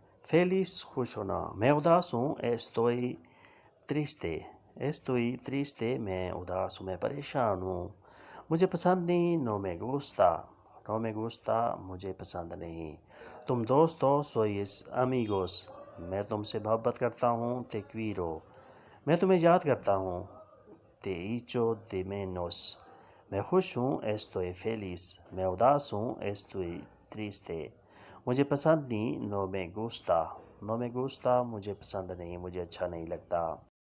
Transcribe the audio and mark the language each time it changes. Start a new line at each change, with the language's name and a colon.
Urdu: Feliz خوش ہونا. میں اداس ہوں.
Spanish: Estoy triste
Urdu: میں اداس ہوں، میں پریشان ہوں. مجھے پسند نہیں.
Spanish: No me gusta
Urdu: مجھے پسند نہیں. تم دوست ہو.
Spanish: Sois amigos
Urdu: میں تم سے محبت کرتا ہوں.
Spanish: Te quiero
Urdu: میں تمہیں یاد کرتا ہوں.
Spanish: Te echo de menos
Urdu: میں خوش ہوں.
Spanish: Estoy feliz
Urdu: میں اداس ہوں.
Spanish: Estoy triste
Urdu: مجھے پسند نہیں.
Spanish: No me gusta
Urdu: مجھے پسند نہیں، مجھے اچھا نہیں لگتا.